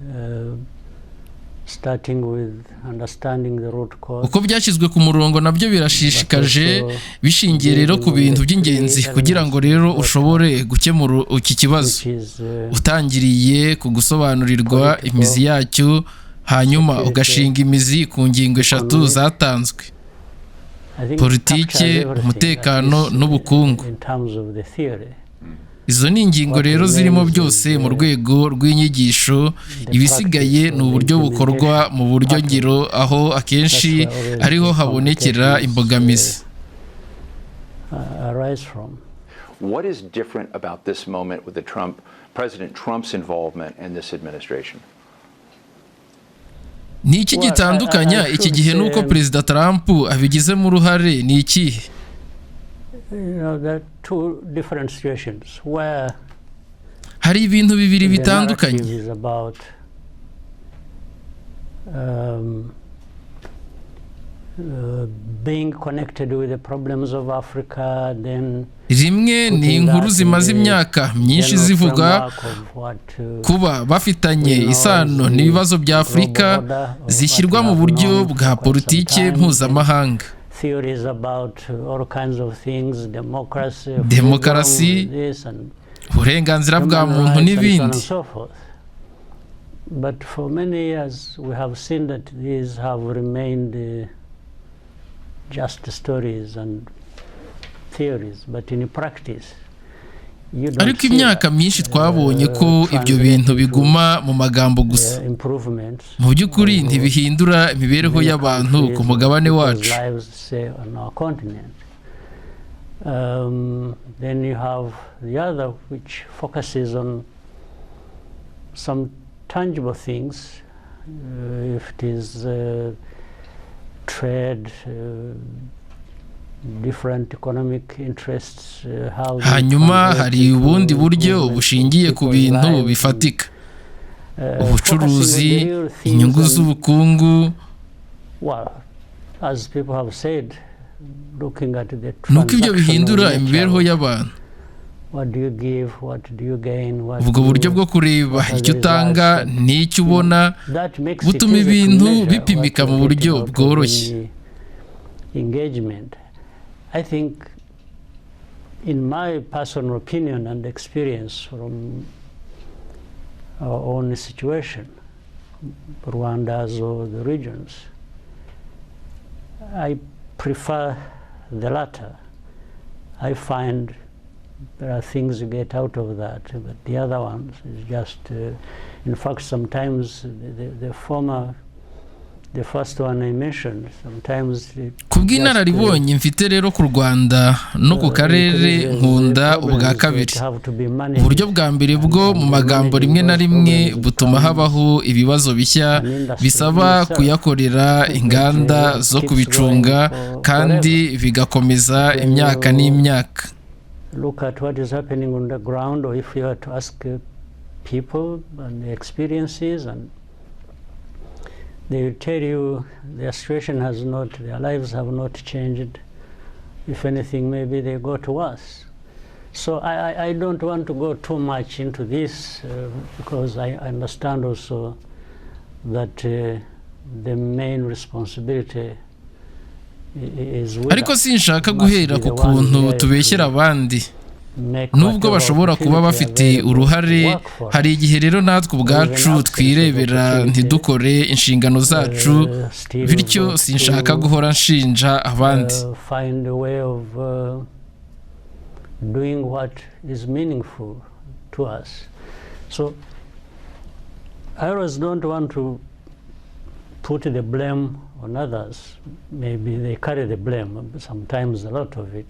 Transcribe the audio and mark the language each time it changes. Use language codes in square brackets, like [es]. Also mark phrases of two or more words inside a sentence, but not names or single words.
[rw] Uko byashyizwe ku murongo nabyo birashishikaje, bishingiye rero ku bintu by'ingenzi kugira ngo rero ushobore gukemura iki kibazo, utangiriye ku gusobanurirwa imizi yacyo, hanyuma ugashinga imizi ku ngingo eshatu zatanzwe: politike, umutekano n'ubukungu. Izo ni ingingo rero zirimo byose mu rwego rw'inyigisho. Ibisigaye ni uburyo bukorwa mu buryo ngiro, aho akenshi ariho habonekera imbogamizi. [en] What is different about this moment with President Trump's involvement in this administration? [rw] Ni iki gitandukanya iki gihe nuko Perezida Trump abigizemo uruhare? Ni iki? [en] There are two different situations where [rw] hari ibintu bibiri bitandukanye. [en] Being connected with the problems of Africa, then [rw] rimwe ni inkuru zimaze imyaka myinshi zivuga kuba bafitanye isano n'ibibazo bya Afurika, zishyirwa mu buryo bwa politike mpuzamahanga. [en] Theories about all kinds of things, [rw] demokarasi, uburenganzira bwa muntu n'ibindi. [en] But for many years we have seen that these have remained just stories and theories, but in practice [rw] ariko imyaka myinshi twabonye ko ibyo bintu biguma mu magambo gusa, mu by'ukuri ntibihindura imibereho y'abantu ku mugabane wacu. [en] Then you have the other which focuses on some tangible things, if it is trade, different economic interests, [rw] hanyuma hari ubundi buryo bushingiye ku bintu bifatika, ubucuruzi, inyungu z'ubukungu. [en] As people have said, looking at the [rw] nuko ibyo bihindura imibereho y'abantu. Ubwo buryo bwo kureba icyo utanga n'icyo ubona butuma ibintu bipimika mu buryo bworoshye. [en] I think, in my personal opinion and experience from our own situation, Rwanda's or the regions. I prefer the latter. I find there are things you get out of that, but the other ones is just, in fact, sometimes the first one I mentioned, sometimes [rw] kubw'inararibonye mfite rero ku Rwanda no ku karere nkunda ubwa kabiri. Uburyo bwa mbere bwo mu magambo rimwe na rimwe butuma habaho ibibazo bishya bisaba kuyakorera inganda zo kubicunga kandi bigakomeza imyaka n'imyaka. [en] Look at what is happening on the ground, or if you were to ask people and their experiences, and they will tell you their situation has not, their lives have not changed. If anything, maybe they got worse. So I don't want to go too much into this because I understand also that the main responsibility is with [rw] ariko sinshaka guhera ku kuntu tubeshyera abandi nubwo bashobora kuba bafite uruhare. Hari igihe rero natwe ubwacu twirebera ntidukore inshingano zacu, bityo sinshaka guhora nshinja abandi. [en] Find a way of doing what is meaningful to us. So I always don't want to put the blame on others. Maybe they carry the blame, sometimes a lot of it.